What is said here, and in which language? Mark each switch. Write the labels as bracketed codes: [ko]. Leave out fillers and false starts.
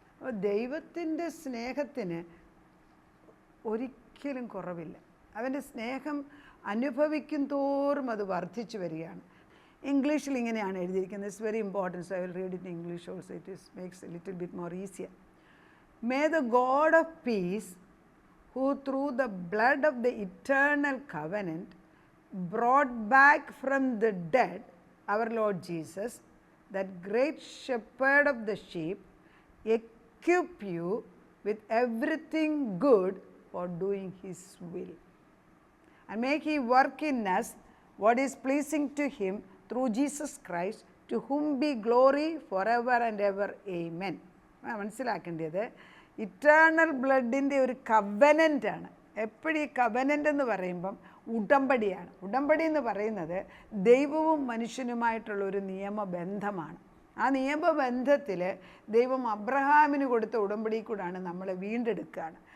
[ml] അപ്പോൾ ദൈവത്തിൻ്റെ സ്നേഹത്തിന് ഒരിക്കലും കുറവില്ല. അവൻ്റെ സ്നേഹം അനുഭവിക്കും തോറും അത് വർദ്ധിച്ചു വരികയാണ്. ഇംഗ്ലീഷിൽ ഇങ്ങനെയാണ് എഴുതിയിരിക്കുന്നത്. [en] It's very important, so I will read it in English also. It makes a little bit more easier. May the God of peace, who through the blood of the eternal covenant brought back from the dead our Lord Jesus, that great shepherd of the sheep, equip you with everything good for doing his will. And make he work in us what is pleasing to him through Jesus Christ, to whom be glory forever and ever. Amen. [ml] മനസ്സിലാക്കേണ്ടത് eternal ബ്ലഡിൻ്റെ ഒരു കവനൻ്റാണ്. എപ്പോഴും ഈ covenant എന്ന് പറയുമ്പം ഉടമ്പടിയാണ്. ഉടമ്പടി എന്ന് പറയുന്നത് ദൈവവും മനുഷ്യനുമായിട്ടുള്ള ഒരു നിയമബന്ധമാണ്. ആ നിയമബന്ധത്തിൽ ദൈവം അബ്രഹാമിന് കൊടുത്ത ഉടമ്പടി കൂടാണ് നമ്മളെ വീണ്ടെടുക്കുകയാണ്.